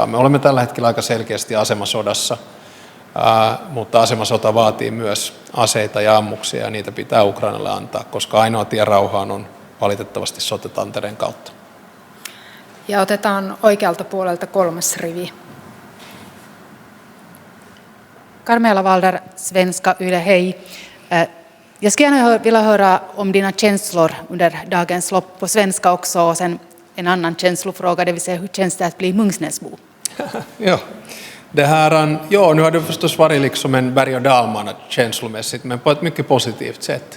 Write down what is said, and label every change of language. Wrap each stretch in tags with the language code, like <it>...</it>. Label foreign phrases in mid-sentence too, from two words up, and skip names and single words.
<fi>Me olemme tällä hetkellä aika selkeästi asemasodassa, mutta asemasota vaatii myös aseita ja ammuksia, ja niitä pitää Ukrainalle antaa, koska ainoa tie rauhaan on valitettavasti sotatantereen kautta. Ja otetaan oikealta puolelta 3. rivi.</fi> <sv>Carmela Walder, Svenska Yle, hej. Jag skulle gärna vilja höra om dina känslor under dagens lopp på svenska också och sen en annan känslofråga, det vill säga hur känns det att bli Munksnäsbo? Ja. Det här, ja, nu har det förstås varit liksom en berg- och dalbana känslomässigt, men på ett mycket positivt sätt.</sv>